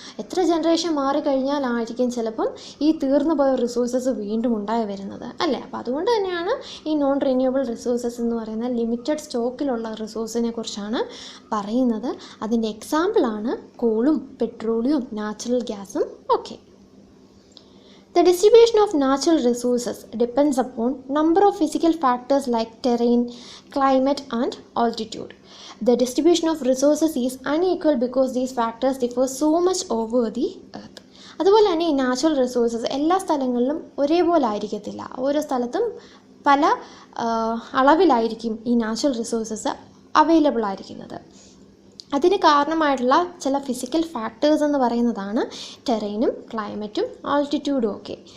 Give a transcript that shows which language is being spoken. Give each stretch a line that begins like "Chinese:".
Malayalam: എത്ര ജനറേഷൻ മാറിക്കഴിഞ്ഞാലായിരിക്കും ചിലപ്പം ഈ തീർന്നു പോയ റിസോഴ്സസ് വീണ്ടും ഉണ്ടായി വരുന്നത് അല്ലേ. അപ്പോൾ അതുകൊണ്ട് തന്നെയാണ് ഈ നോൺ റിന്യൂവബിൾ റിസോഴ്സസ് എന്ന് പറയുന്ന ലിമിറ്റഡ് സ്റ്റോക്കിലുള്ള റിസോഴ്സിനെ കുറിച്ചാണ് പറയുന്നത്. അതിൻ്റെ എക്സാമ്പിളാണ് കോളും പെട്രോളിയവും നാച്ചുറൽ ഗ്യാസും ഒക്കെ.
English: The distribution of natural resources depends upon number of physical factors like terrain, climate and altitude. The distribution of resources is unequal because these factors differ so much over the earth.
Malayalam: അതുപോലെ തന്നെ ഈ natural resources എല്ലാ സ്ഥലങ്ങളിലും ഒരേപോലെ ആയിരിക്കത്തില്ല. ഓരോ സ്ഥലത്തും പല അളവിലായിരിക്കും ഈ നാച്ചുറൽ റിസോഴ്സസ് അവൈലബിൾ ആയിരിക്കുന്നത്. അതിന് കാരണമായിട്ടുള്ള ചില ഫിസിക്കൽ ഫാക്ടേഴ്സ് എന്ന് പറയുന്നതാണ് ടെറൈനും ക്ലൈമറ്റും ആൾട്ടിറ്റ്യൂഡും ഒക്കെ.